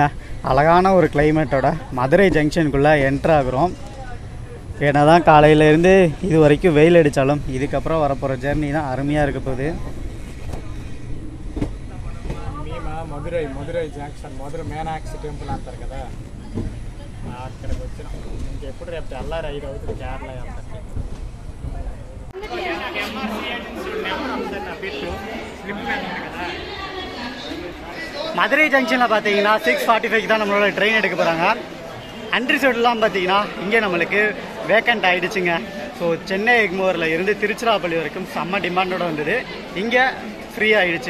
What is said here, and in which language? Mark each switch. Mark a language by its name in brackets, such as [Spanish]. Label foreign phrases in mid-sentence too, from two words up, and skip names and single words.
[Tamil] அழகான ஒரு கிளைமேட்டோட மதுரை ஜங்ஷனுக்குள்ளே என்ட்ரு ஆகுறோம். ஏன்னா தான் காலையிலேருந்து இது வரைக்கும் வெயில் அடித்தாலும் இதுக்கப்புறம் வரப்போகிற ஜெர்னி தான் அருமையாக இருக்க போகுது. [Telugu] మధురై జంక్షన్ మధుర మీనాక్షి టెంపుల్ అంటారు కదా, అక్కడికి వచ్చినాం. ఇంకెప్పుడు రేపు తెల్లారి 5 అవుతుంది కేరళ వెళ్తాను. [Tamil] மதுரை ஜங்ஷனில் பார்த்தீங்கன்னா 6:45 தான் நம்மளோட ட்ரெயின் எடுக்க போகிறாங்க. அன்ரிசர்வ்லாம் பார்த்தீங்கன்னா இங்கே நம்மளுக்கு வேக்கண்ட் ஆகிடுச்சுங்க. ஸோ சென்னை எக்மோரில் இருந்து திருச்சிராப்பள்ளி வரைக்கும் செம்ம டிமாண்டோட வந்தது, இங்கே ஃப்ரீ ஆகிடுச்சு.